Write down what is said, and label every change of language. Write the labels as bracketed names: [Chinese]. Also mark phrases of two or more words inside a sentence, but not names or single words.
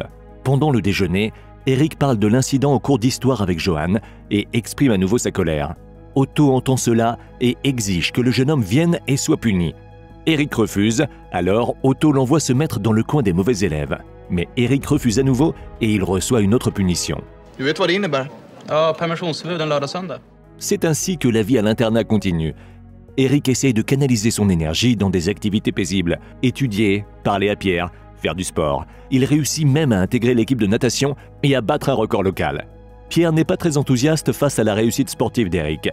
[French] Pendant le déjeuner, Eric parle de l'incident au cours d'histoire avec Johan et exprime à nouveau sa colère. Otto entend cela et exige que le jeune homme vienne et soit puni. Eric refuse, alors Otto l'envoie se mettre dans le coin des mauvais élèves. Mais Eric refuse à nouveau et il reçoit une autre punition. [Swedish] Du vet vad det innebär? Ja, permissionsförbud en lördag-söndag. [French] C'est ainsi que la vie à l'internat continue. Eric essaye de canaliser son énergie dans des activités paisibles, étudier, parler à Pierre, faire du sport. Il réussit même à intégrer l'équipe de natation et à battre un record local. Pierre n'est pas très enthousiaste face à la réussite sportive d'Eric.